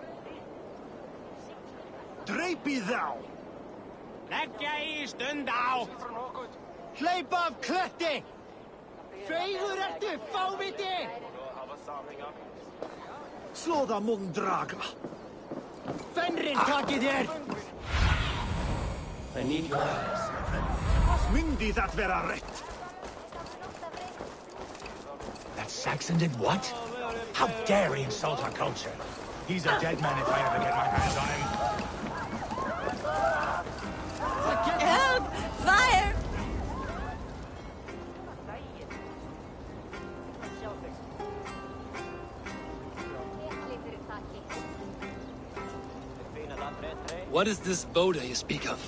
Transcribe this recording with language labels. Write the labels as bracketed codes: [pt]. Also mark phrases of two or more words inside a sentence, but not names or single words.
[is] Dreipið þá! Leggja í stund á! Hleypa af kletti! Feigur ertu, fáviti! Slóða mun draga! Fenrir takið þér! [en] I need your eyes. [is] Myndi það vera rétt? [en] That Saxon did what? How dare he insult our culture? He's a dead man if I ever get my hands on him. Help! Fire! What is this Boda you speak of?